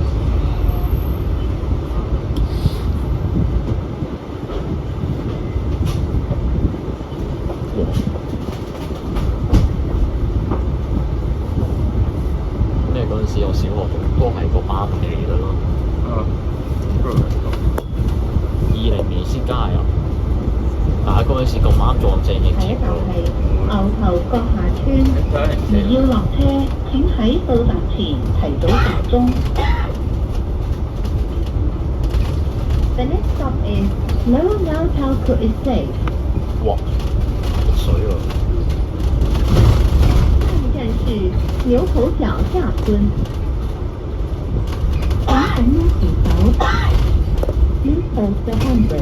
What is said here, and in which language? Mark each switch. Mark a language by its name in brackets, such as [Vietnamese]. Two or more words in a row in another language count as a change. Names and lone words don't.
[Cantonese] 咩嗰陣時我小學都係個班嚟嘅咯。20年先加入，但係嗰陣時咁啱撞正疫情咯。牛頭角下村，如要落車，請喺到達前提早撳鐘。 [English] The next stop is Lower Nautalco Estate。 [Cantonese] 哇，落水喎！下一站是牛頭角下村，請緊握扶手。 [English] Please hold the handrail。